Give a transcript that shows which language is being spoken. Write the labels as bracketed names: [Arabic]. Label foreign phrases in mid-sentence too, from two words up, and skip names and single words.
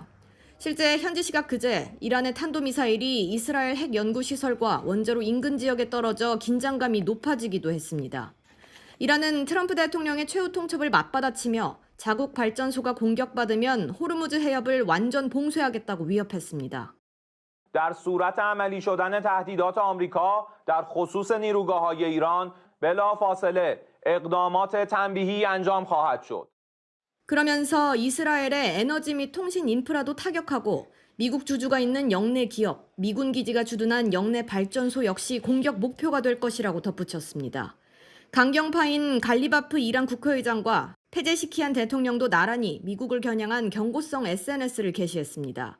[Korean] 실제 현지 시각 그제 이란의 탄도미사일이 이스라엘 핵 연구시설과 원자로 인근 지역에 떨어져 긴장감이 높아지기도 했습니다. 이란은 트럼프 대통령의 최후 통첩을 맞받아치며 자국 발전소가 공격받으면 호르무즈 해협을 완전 봉쇄하겠다고 위협했습니다. [Persian] در صورت عملی شدن تهدیدات آمریکا در خصوص نیروگاه‌های ایران بلافاصله اقدامات تنبیهی انجام خواهد شد. [Korean] 그러면서 이스라엘의 에너지 및 통신 인프라도 타격하고 미국 주주가 있는 영내 기업, 미군 기지가 주둔한 영내 발전소 역시 공격 목표가 될 것이라고 덧붙였습니다. 강경파인 갈리바프 이란 국회의장과 페제시키안 대통령도 나란히 미국을 겨냥한 경고성 SNS를 게시했습니다.